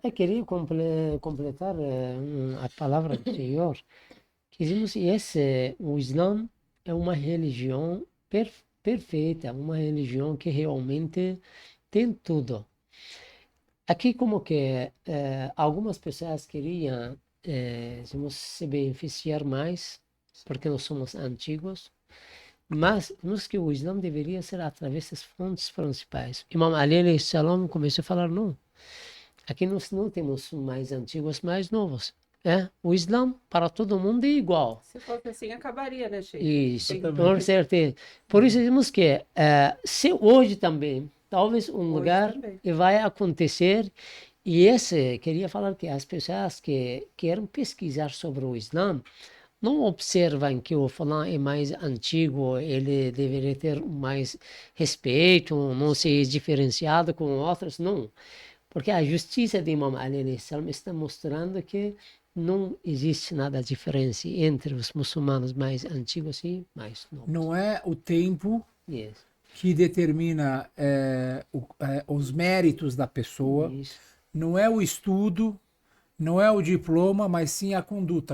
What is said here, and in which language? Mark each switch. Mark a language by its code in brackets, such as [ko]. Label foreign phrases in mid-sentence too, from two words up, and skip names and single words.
[pt] Eu queria completar a palavra do Senhor, que dizemos que o Islã é uma religião perfeita, uma religião que realmente tem tudo. Aqui como que algumas pessoas queriam digamos, se beneficiar mais, porque nós somos antigos, mas nós que o Islã deveria ser através das fontes principais. Imam Ali [ar] عليه السلام [pt] começou a falar, não, aqui nós não temos mais antigos, mais novos. O Islã para todo mundo é igual. Se fosse assim, acabaria, né, Sheik? Isso, Tem- com certeza. Por isso dizemos que se hoje também, talvez um lugar também. vai acontecer, e queria falar que as pessoas que querem pesquisar sobre o Islã, não observam que o fulano é mais antigo, ele deveria ter mais respeito, não ser diferenciado com outros, não. Porque a justiça de Imam Ali [ar] عليه السلام [pt] está mostrando que não existe nada diferença entre os muçulmanos mais antigos e mais novos. Não é o tempo Yes. que determina os méritos da pessoa, Isso. não é o estudo, não é o diploma, mas sim a conduta.